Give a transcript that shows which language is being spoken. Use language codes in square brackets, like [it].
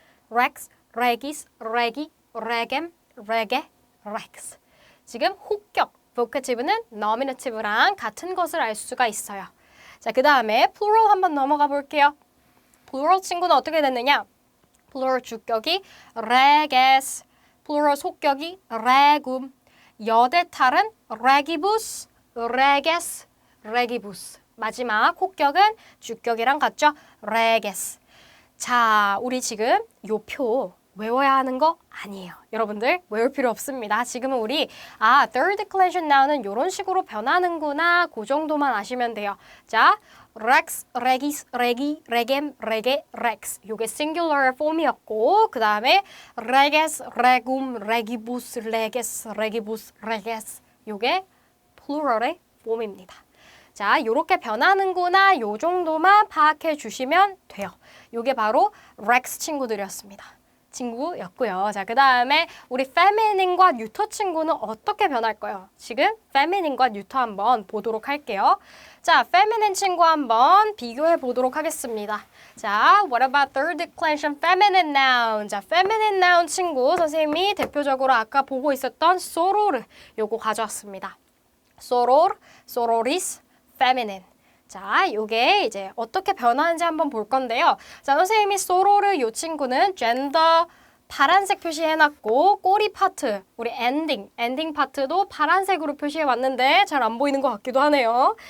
[la] rex, regis, regi, regem, rege, rex. [ko] 지금 혹격, vocative는 nominative랑 같은 것을 알 수가 있어요. 자, 그 다음에 plural 한번 넘어가 볼게요. plural 친구는 어떻게 됐느냐? plural 주격이 reges, plural 속격이 regum, 여대탈은 regibus, reges, regibus. 마지막 혹격은 주격이랑 같죠? [la] reges. [ko] 자, 우리 지금 요 표 외워야 하는 거 아니에요. 여러분들 외울 필요 없습니다. 지금은 우리 third declension noun은 이런 식으로 변하는구나. 그 정도만 아시면 돼요. 자, [la] rex, regis, regi, regem, rege, rex. [ko] 요게 singular 폼이었고 그 다음에 [la] reges, regum, regibus, reges, regibus, reges. [ko] 요게 plural의 폼입니다. 자, 요렇게 변하는구나. 요 정도만 파악해 주시면 돼요. 요게 바로 rex 친구들이었습니다. 친구였고요. 자, 그 다음에 우리 feminine과 neuter 친구는 어떻게 변할까요? 지금 feminine과 neuter 한번 보도록 할게요. 자, feminine 친구 한번 비교해 보도록 하겠습니다. 자, [en] what about third declension feminine noun? [ko] 자, feminine noun 친구 선생님이 대표적으로 아까 보고 있었던 soror 요거 가져왔습니다. [la] soror, sororis, feminine. [ko] 자, 요게 이제 어떻게 변하는지 한번 볼 건데요. 자, 선생님이 소로르 요 친구는 젠더 파란색 표시해놨고 꼬리 파트, 우리 엔딩 파트도 파란색으로 표시해왔는데 잘 안 보이는 것 같기도 하네요.